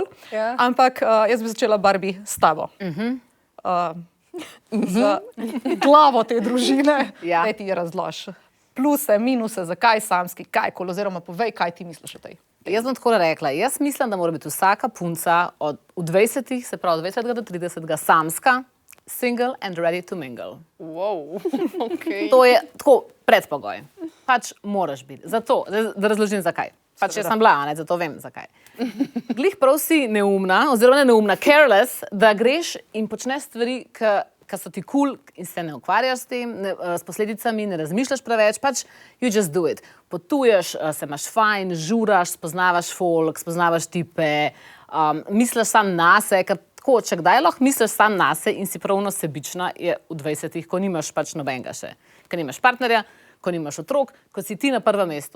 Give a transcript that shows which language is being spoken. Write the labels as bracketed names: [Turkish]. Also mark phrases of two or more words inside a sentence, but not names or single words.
[Slovenian] Ampak jaz bi začela, Barbie, s tabo. Z glavo te družine, da ti razloži. Pluse, minuse, zakaj samski, kaj kol, oziroma povej, kaj ti misliš o tej. Jaz bom tako rekla, jaz mislim, da mora biti vsaka punca v 20-ih, se pravi od 20 do 30 samska, [English] single and ready to mingle. [Slovenian] Wow, okej. To je tako predpogoj. Pač moraš biti. Zato, da razložim zakaj. Pač jaz sem bila, ne, zato vem zakaj. Glih prav si neumna, oziroma ne neumna, careless, da greš in počneš stvari, ki so ti cool in se ne ukvarjaš s tem, s posledicami, ne razmišljaš preveč, pač [English] you just do it. [Slovenian] Potuješ, se imaš fajn, žuraš, spoznavaš folk, spoznavaš tipe, misliš sam nase, ker tako, če kdaj lahko misliš sam nase in si pravno sebična, je v 20-ih, ko nimaš pač nobenega še. Ko nimaš partnerja, ko nimaš otrok, ko si ti na prvem mestu.